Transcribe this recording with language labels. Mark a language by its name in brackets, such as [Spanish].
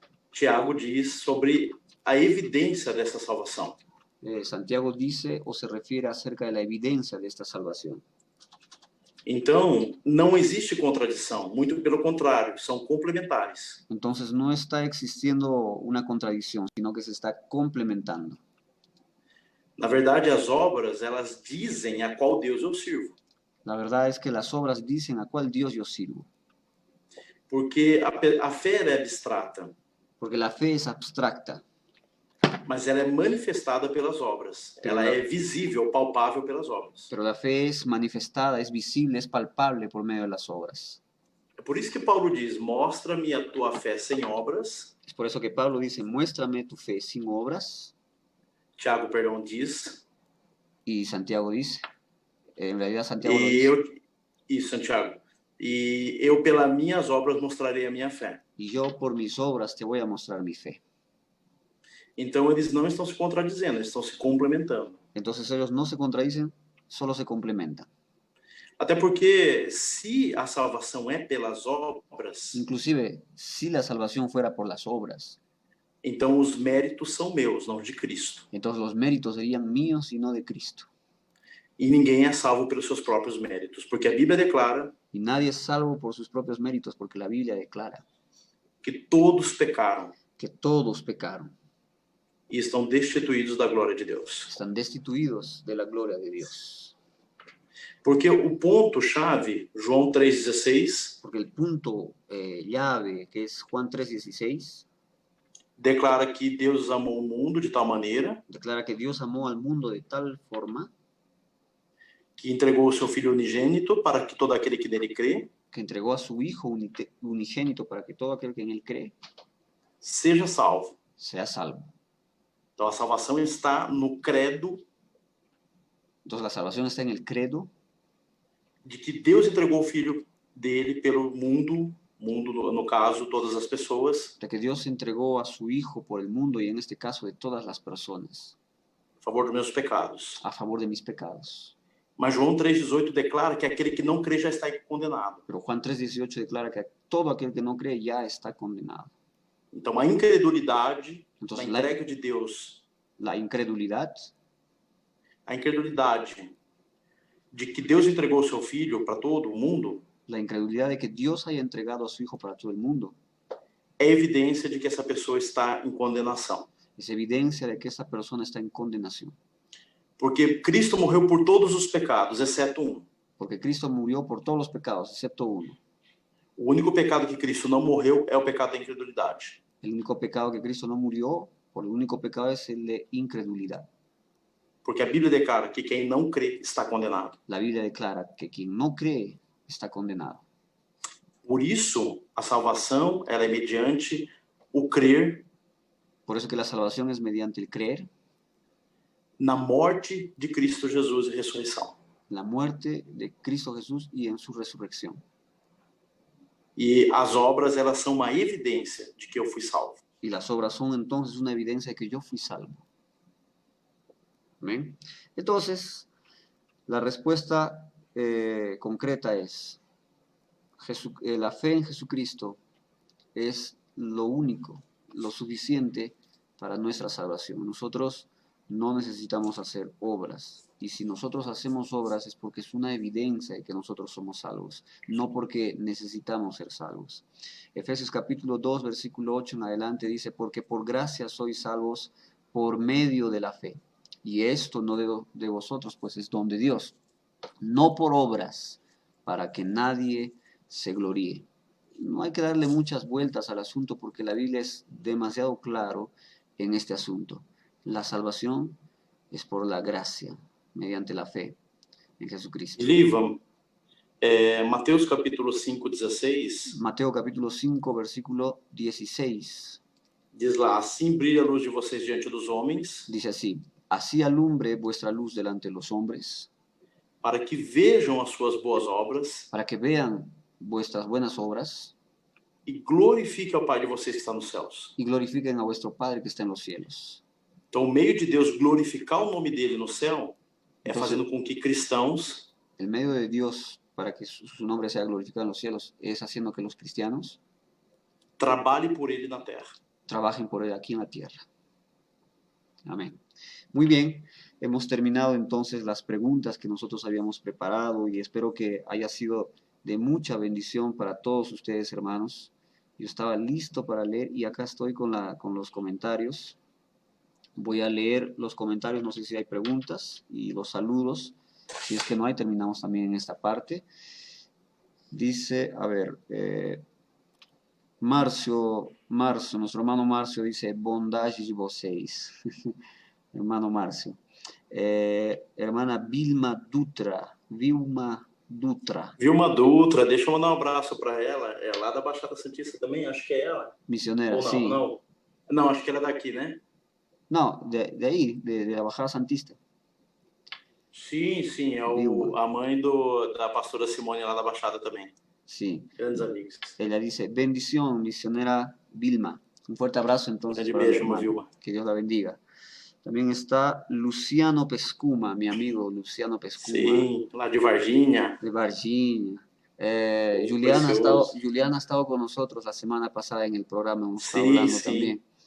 [Portuguese] Tiago diz sobre a evidência dessa salvação. [Spanish] Santiago dice o se refiere acerca de la evidencia de esta salvación. [Portuguese] Então, não existe contradição, muito pelo contrário, são complementares. [Spanish] Entonces no está existiendo una contradicción, sino que se está complementando. [Portuguese] Na verdade, as obras, elas dizem a qual Deus eu sirvo. [Spanish] La verdad es que las obras dicen a cuál Dios yo sirvo, [Portuguese] Porque a fé ela é abstrata, [Spanish] porque la fe es abstracta, [Portuguese] mas ela é manifestada pelas obras. Ela é visível, palpável pelas obras. [Spanish] pero la fe es manifestada, es visible, es palpable por medio de las obras. [Portuguese] É por isso que Paulo diz, mostra-me a tua fé sem obras. [Spanish] Es por eso que Pablo dice, muéstrame tu fe sin obras, [Portuguese] Tiago, perdão, diz, [Spanish] y Santiago dice, en realidad Santiago lo [Portuguese] e [Spanish] dice, [Portuguese] isso, Santiago, e eu pelas minhas obras mostrarei a minha fé. [Spanish] y yo por mis obras te voy a mostrar mi fe. [Portuguese] Então, eles não estão se contradizendo, eles estão se complementando. [Spanish] Entonces ellos no se contradicen, solo se complementan. [Portuguese] Até porque, se a salvação é pelas obras, [Spanish] Inclusive, si la salvación fuera por las obras, [Portuguese] então os méritos são meus, não de Cristo. [Spanish] entonces los méritos serían míos y no de Cristo. [Portuguese] E ninguém é salvo pelos seus próprios méritos, porque a Bíblia declara [Spanish] Y nadie es salvo por sus propios méritos, porque la Biblia declara [Portuguese] que todos pecaram [Spanish] que todos pecaron, [Portuguese] e estão destituídos da glória de Deus. [Spanish] están destituidos de la gloria de Dios. [Portuguese] Porque o ponto-chave, João 3,16, [Spanish] Porque el punto llave, que es Juan 3:16, [Portuguese] declara que Deus amou o mundo de tal maneira [Spanish] declara que Dios amó al mundo de tal forma [Portuguese] que entregou o seu Filho unigênito para que todo aquele que nele crê [Spanish] que entregó a su Hijo unigénito para que todo aquel que en él cree [Portuguese] seja salvo. [Spanish] sea salvo. [Portuguese] Então a salvação está no credo [Spanish] Entonces la salvación está en el credo [Portuguese] de que Deus entregou o Filho dele pelo mundo, no caso, todas as pessoas, [Spanish] de que Dios entregó a su Hijo por el mundo y en este caso de todas las personas, [Portuguese] a favor dos meus pecados. [Spanish] a favor de mis pecados. [Portuguese] Mas João 3,18 declara que aquele que não crê já está condenado. [Spanish] Pero Juan 3:18 declara que todo aquel que no cree ya está condenado. [Portuguese] Então a incredulidade [Spanish] Entonces, [Portuguese] na entrega de Deus, [Spanish] la incredulidad [Portuguese] a incredulidade de que Deus entregou o seu Filho para todo o mundo, [Spanish] la incredulidad de que Dios haya entregado a su Hijo para todo el mundo, [Portuguese] é evidência de que essa pessoa está em condenação. [Spanish] es evidencia de que esa persona está en condenación. [Portuguese] Porque Cristo morreu por todos os pecados, exceto um. [Spanish] Porque Cristo murió por todos los pecados, excepto uno. [Portuguese] O único pecado que Cristo não morreu é o pecado da incredulidade. [Spanish] El único pecado que Cristo no murió, por el único pecado es el de incredulidad. [Portuguese] Porque a Bíblia declara que quem não crê está condenado. [Spanish] La Biblia declara que quien no cree está condenado. [Portuguese] Por isso, a salvação ela é mediante o crer [Spanish] Por eso que la salvación es mediante el creer, [Portuguese] na morte de Cristo Jesus e ressurreição. [Spanish] la muerte de Cristo Jesús y en su resurrección. [Portuguese] E as obras, elas são uma evidência de que eu fui salvo. [Spanish] Y las obras son entonces una evidencia de que yo fui salvo. ¿Amén? Entonces, la respuesta concreta es, la fe en Jesucristo es lo único, lo suficiente para nuestra salvación. Nosotros no necesitamos hacer obras. Y si nosotros hacemos obras es porque es una evidencia de que nosotros somos salvos, no porque necesitamos ser salvos. Efesios capítulo 2, versículo 8 en adelante dice, porque por gracia sois salvos por medio de la fe. Y esto no de vosotros, pues es don de Dios, no por obras, para que nadie se gloríe. No hay que darle muchas vueltas al asunto porque la Biblia es demasiado claro en este asunto. La salvación es por la gracia, mediante la fe en Jesucristo. [Portuguese] Liva, Mateus capítulo 5, 16, [Spanish] Mateo capítulo 5, versículo 16, [Portuguese] diz lá, assim brilha a luz de vocês diante dos homens, [Spanish] dice así, así alumbre vuestra luz delante de los hombres, [Portuguese] para que vejam as suas boas obras [Spanish] para que vean vuestras buenas obras [Portuguese] e glorifique ao Pai de vocês que está nos céus. [Spanish] y glorifiquen a vuestro Padre que está en los cielos. [Portuguese] Então, o meio de Deus glorificar o nome dele no céu é [Spanish] Entonces, [Portuguese] fazendo com que cristãos [Spanish] el medio de Dios para que su nombre sea glorificado en los cielos es haciendo que los cristianos [Portuguese] trabalhem por ele na terra. [Spanish] trabajen por él aquí en la tierra. Amén. Muy bien, hemos terminado entonces las preguntas que nosotros habíamos preparado y espero que haya sido de mucha bendición para todos ustedes, hermanos. Yo estaba listo para leer y acá estoy con los comentarios. Voy a leer los comentarios, no sé si hay preguntas y los saludos. Si es que no hay, terminamos también en esta parte. Dice, a ver, Marcio, nuestro hermano Marcio dice, [Portuguese] bondade de vocês. [Spanish] Hermano Marcio. Hermana Vilma Dutra. [Portuguese] Vilma Dutra, deixa eu mandar um abraço para ela. É lá da Baixada Santista também, acho que é ela. [Spanish] Misionera, [Portuguese] ou não, sim. Não, acho que ela é daqui, né? [Spanish] Não, de aí, de la Baixada Santista. [Portuguese] Sim, é a mãe da pastora Simone lá da Baixada também. [Spanish] Sí. Grandes amigos. Ella dice, bendición, misionera Vilma. Un fuerte abrazo entonces para [Portuguese] beijo, Vilma. [Spanish] Que Dios la bendiga. También está Luciano Pescuma, mi amigo Luciano Pescuma. [Portuguese] Sí, lá de Varginha. De Varginha. [Spanish] Juliana ha estado con nosotros la semana pasada en el programa, hemos estado hablando también.